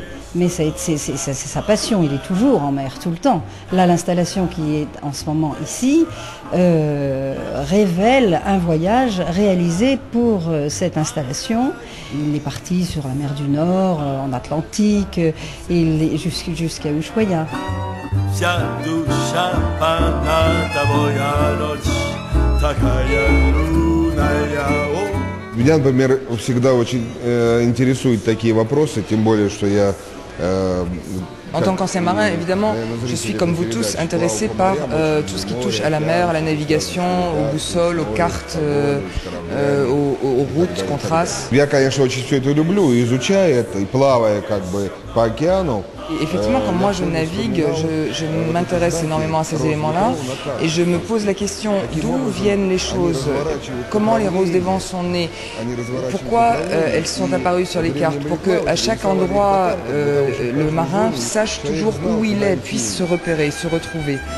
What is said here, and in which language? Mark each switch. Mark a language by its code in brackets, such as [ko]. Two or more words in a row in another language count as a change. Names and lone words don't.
[fr] Mais c'est sa passion, il est toujours en mer, tout le temps. Là, l'installation qui est en ce moment ici révèle un voyage réalisé pour cette installation. Il est parti sur la mer du Nord, en Atlantique, jusqu'à Ushuaia. [ru] Меня, например, всегда очень интересуют такие вопросы, тем более, что я... [fr] En tant qu'ancien marin, évidemment, je suis comme vous tous intéressé par tout ce qui touche à la mer, à la navigation, aux boussoles, aux cartes, aux routes qu'on trace. [ru] Я, конечно, очень все это люблю, изучая это и плавая как бы по океану. [fr] Et effectivement, quand moi je navigue, je m'intéresse énormément à ces éléments-là et je me pose la question d'où viennent les choses, comment les roses des vents sont nées, pourquoi elles sont apparues sur les cartes, pour qu'à chaque endroit le marin sache toujours où il est, puisse se repérer, se retrouver.